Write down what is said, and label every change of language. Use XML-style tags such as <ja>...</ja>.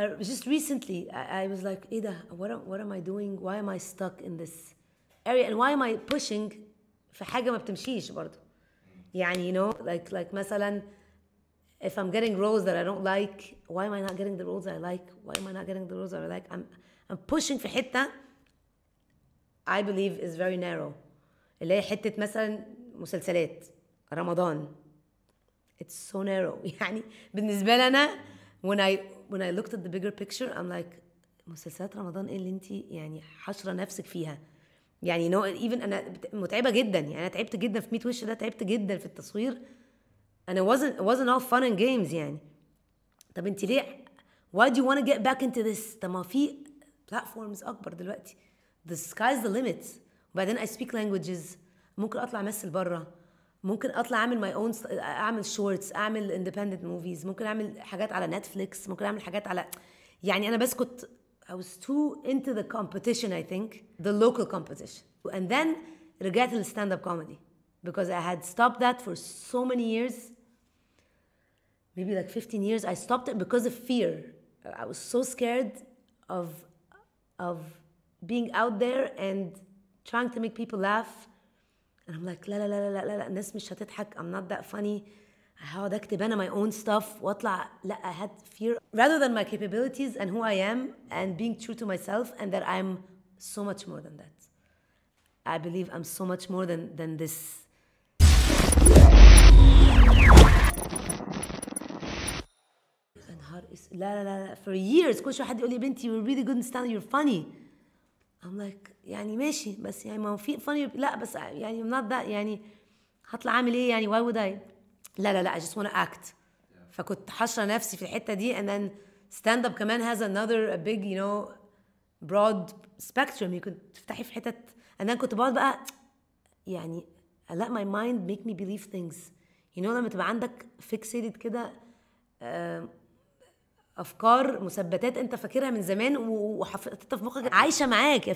<en>Just recently, I was like, Ida, what am I doing? Why am I stuck in this area? And why am I pushing</en> <ar>في حاجة ما بتمشيش برضو.</ar> <en>يعني you know like مثلا if I'm getting roles that I don't like, why am I not getting the roles I like? Why am I not getting the roles I like? I'm pushing في حتة I believe is very narrow,</en> <ar>اللي هي حتة مثلا مسلسلات رمضان.</ar> <en>It's so narrow.</en> <ar>يعني بالنسبة لي أنا</ar> <en>when I looked at the bigger picture I'm like</en> <ar>مسلسلات رمضان إيه اللي أنتي يعني حشرة نفسك فيها؟ يعني no even أنا متعبة جدا. يعني أنا تعبت جدا في 100 وش ده، تعبت جدا في التصوير.</ar> <en>and it wasn't all fun and games يعني.</en> <ar>طب أنتي ليه</ar> <en>why do you want to get back into this؟</en> <ar>طب ما في</ar> <en>platforms أكبر دلوقتي. the sky's the limit. وبعدين I speak languages.</en> <ar>ممكن أطلع أمثل برا، ممكن أطلع أعمل my own أعمل shorts، أعمل independent movies، ممكن أعمل حاجات على نتفليكس، ممكن أعمل حاجات على يعني أنا بس كنت</ar> <en>I was too into the competition, I think, the local competition. And then رجعت للstand up comedy because I had stopped that for so many years, maybe like 15 years. I stopped it because of fear. I was so scared of being out there and trying to make people laugh.</en> <ar>And I'm like لا لا لا لا لا لا الناس مش هتضحك.</ar> <en>I'm not that funny.</en> <ar>هقعد اكتب انا</ar> <en>my own stuff</en> <ar>واطلع.</ar> <en>لا I had fear rather than my capabilities and who I am and being true to myself and that I'm so much more than that. I believe I'm so much more than this. لا لا لا for years</en> <ar>كل شوي حد يقول لي بنتي</ar> <en>you're really good in stand you're funny.</en> <ar>I'm like يعني ماشي بس يعني ما هو في funny لا بس يعني I'm not that يعني هطلع اعمل ايه يعني why would I لا</ar> <en>I just want to act.</en> <ar>فكنت حشرة نفسي في الحتة دي and then stand up كمان</ar> <en>has another a big you know broad spectrum</en> <ar>you could تفتحي في حتة and then كنت بقعد بقى يعني</ar> <en>I let my mind make me believe things</en> <ar>you know لما تبقى عندك fixated كده افكار مثبتات انت فاكرها من زمان وحطيتها في مخك عايشه معاك.</ar>